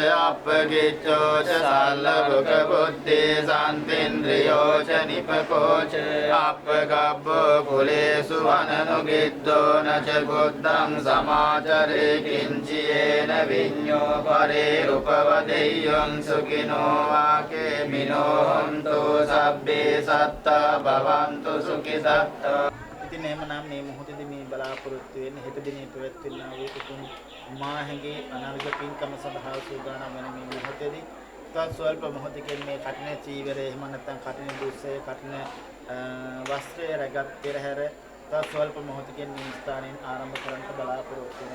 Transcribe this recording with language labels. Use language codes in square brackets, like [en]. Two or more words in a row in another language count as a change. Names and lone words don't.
[pi] අප්පගිච්ඡෝච සල්ලබුක බුද්ධේ සන්තින්ද්‍රියෝච නිපකෝච අප්පගබ්බෝ කුලේසු වනනුගිද්දෝ නච බුද්ධං සමාචරේ කිංචයේන විඤ්ඤෝ පරේ උපවදෙය්‍යං සුඛිනෝ වාකේ මිනෝ හන්තු සබ්බේ සත්තා භවන්තු සුඛිතත්තා. [si] ඉතින් එහෙමනම් මේ මොහොතේදී මේ බලාපොරොත්තු වෙන්නේ හෙට දිනේ පැවැත්වෙනා වූ උතුම් මාහගේ අනර්ග පින්කම සඳහා සූදානම් වෙන මේ මොහොතේදී තවත් ස්වල්ප මොහොතකින් මේ කටින චීවරය එහෙම නැත්නම් කටින දුස්සේ කටින වස්ත්‍රය රැගත් පෙරහැර තවත් ස්වල්ප මොහොතකින් මේ ස්ථානයෙන් ආරම්භ කරන්නට බලාපොරොත්තු වෙනවා.